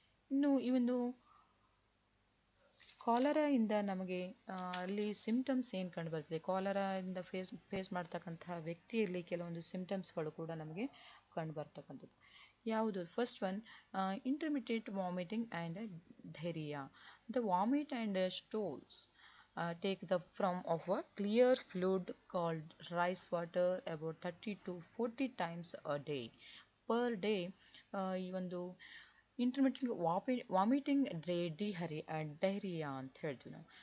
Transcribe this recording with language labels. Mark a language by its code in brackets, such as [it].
[kn] ಇನ್ನು ಈ ಒಂದು ಕಾಲರಾಯಿಂದ ನಮಗೆ ಅಲ್ಲಿ ಸಿಂಪ್ಟಮ್ಸ್ ಏನು ಕಂಡು ಬರ್ತದೆ, ಕಾಲರಾಯಿಂದ ಫೇಸ್ ಮಾಡ್ತಕ್ಕಂತಹ ವ್ಯಕ್ತಿಯಲ್ಲಿ ಕೆಲವೊಂದು ಸಿಂಪ್ಟಮ್ಸ್ಗಳು ಕೂಡ ನಮಗೆ ಕಂಡು ಬರ್ತಕ್ಕಂಥದ್ದು ಯಾವುದು? [en] First one intermittent vomiting and diarrhoea. The vomit and stools take the form of a clear fluid called rice water about 30 to 40 times a day. Per day [kn] ಈ ಒಂದು ಇಂಟರ್ಮಿಟೆಂಟ್ ವಾಮಿಟಿಂಗ್ ಡೈರಿಯಾ ಅಂತ ಹೇಳ್ತೀವಿ ನಾವು.